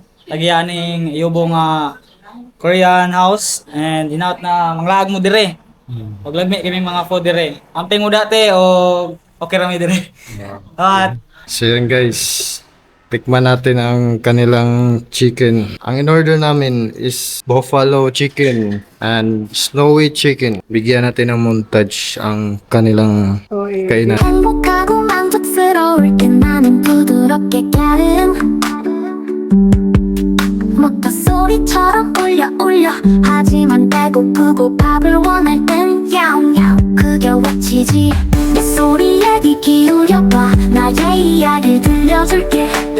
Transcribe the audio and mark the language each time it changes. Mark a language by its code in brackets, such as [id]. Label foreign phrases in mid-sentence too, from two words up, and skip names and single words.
[ceb] Lagyaning iubong [en] Korean house [ceb] and hinaut na manglaag mo dire. Og lagmi kami mga food dire. Amping mo dati o okay ra mi dire. [tl] At So yun guys, Tikman natin ang kanilang chicken. Ang in-order namin is [en] buffalo chicken and snowy chicken. [tl] Bigyan natin ng montage ang kanilang kainan. [ko] 행복하고 만족스러울 땐 나는 부드럽게 갸름 먹다 소리처럼 울려 울려 하지만 배고프고 밥을 원할 땐 야옹야옹 그게 외치지 내 소리에 귀 기울여봐 나의 이야기를 들려줄게